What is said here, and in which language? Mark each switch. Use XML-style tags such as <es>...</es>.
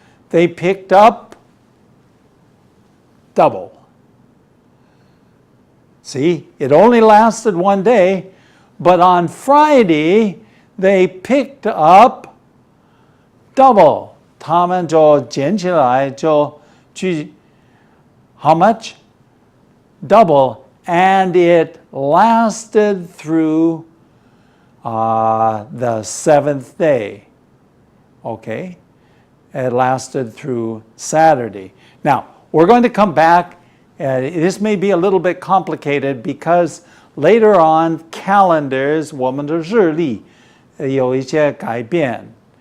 <en>They picked up double. See, it only lasted one day, but on Friday, they picked up double.</en> <zh>他们就捡起来就去</zh> <en>how much? Double. And it lasted through the 7th day. Okay? It lasted through Saturday. Now, we're going to come back. This may be a little bit complicated because later on calendars,</en> <zh>我们的日历有一些改变.</zh>